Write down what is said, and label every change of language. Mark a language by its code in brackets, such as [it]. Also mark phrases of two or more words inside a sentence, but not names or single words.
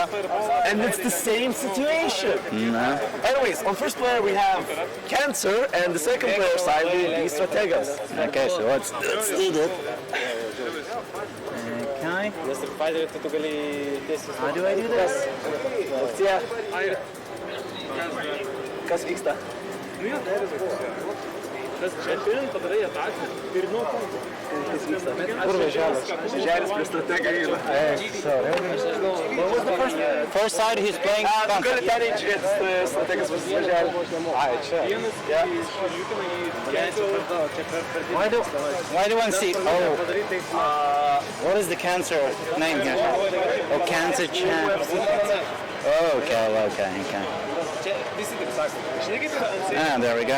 [en] And it's the same situation. Anyways, on first player we have Cancer, and the second player side will be Strategas. Okay, so let's do that. Okay. How do I do this? Yeah. [lt] Kas vyksta? Kur važiavas? Žeris prie strategą eina. [en] What was the First side he's playing. [lt] Tu gali ten žiūrėti strategas važiavas. Ai, čia. [en] Why do I see? Oh. What is the Cancer name here? Oh, Cancer champ. Okay. Ah, there we go.